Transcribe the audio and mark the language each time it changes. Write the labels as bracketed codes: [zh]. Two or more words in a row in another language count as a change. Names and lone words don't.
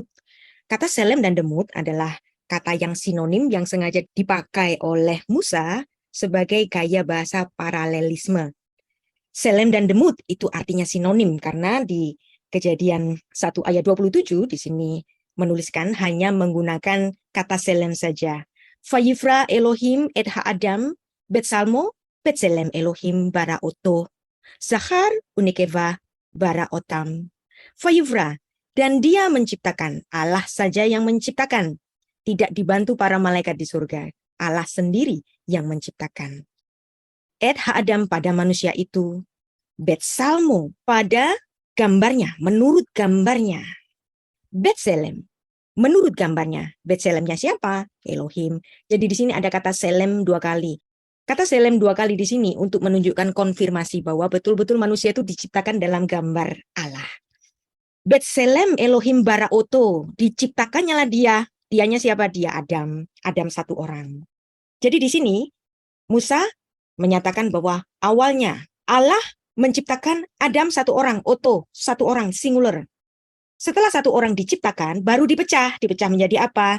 [id] Kata selem dan demut adalah kata yang sinonim yang sengaja dipakai oleh Musa sebagai gaya bahasa paralelisme. Selem dan demut itu artinya sinonim, karena di Kejadian 1 ayat 27 di sini menuliskan hanya menggunakan kata selem saja. [he] ויברא אלהים את האדם בצלמו בצלם אלהים ברא אתו. זכר ונקבה ברא אתם. Vayivra, [id] dan dia menciptakan. Allah saja yang menciptakan. Tidak dibantu para malaikat di surga. Allah sendiri yang menciptakan. [he] את האדם [id] pada manusia itu. Betsalmo pada gambarnya, menurut gambarnya. [he] Betselem. [id] Menurut gambarnya, Betselemnya siapa? Elohim. Jadi di sini ada kata Selem 2 kali. Kata Selem 2 kali di sini untuk menunjukkan konfirmasi bahwa betul-betul manusia itu diciptakan dalam gambar Allah. [he] בצלם אלהים ברא אתו. [id] Diciptakannya lah dia. Dianya siapa? Dia Adam. Adam 1 orang. Jadi di sini Musa menyatakan bahwa awalnya Allah menciptakan Adam 1 orang, oto, 1 orang, singular. Setelah 1 orang diciptakan, baru dipecah menjadi apa?